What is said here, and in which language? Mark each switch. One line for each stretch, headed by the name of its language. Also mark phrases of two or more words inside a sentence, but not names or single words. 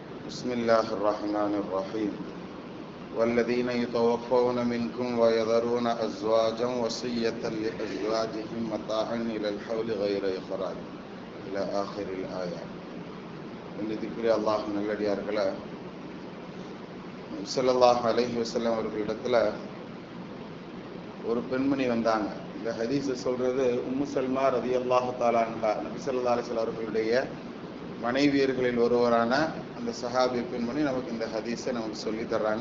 Arabic: بسم الله الرحمن الرحيم والذين يتوفون منكم ويذرون أزواجا وصية لأزواجهم متاعا إلى الحول غير إخراج إلى آخر الآية.
Tamil: இதுக்குரிய அல்லாஹ் நல்லடியார்களே,
Arabic: صلى الله عليه وسلم
Tamil: அவர்களிடத்துல ஒரு பெண்மணி வந்தாங்க. இந்த ஹதீஸை சொல்றது உம்மு சல்மா
Arabic: رضي الله تعالى عنها,
Tamil: நபி
Arabic: صلى الله عليه وسلم
Tamil: அவர்களுடைய மனைவியர்களில் ஒருவரான அந்த சஹாபி பெண்மணி நமக்கு இந்த ஹதீஸை நமக்கு சொல்லி தர்றாங்க.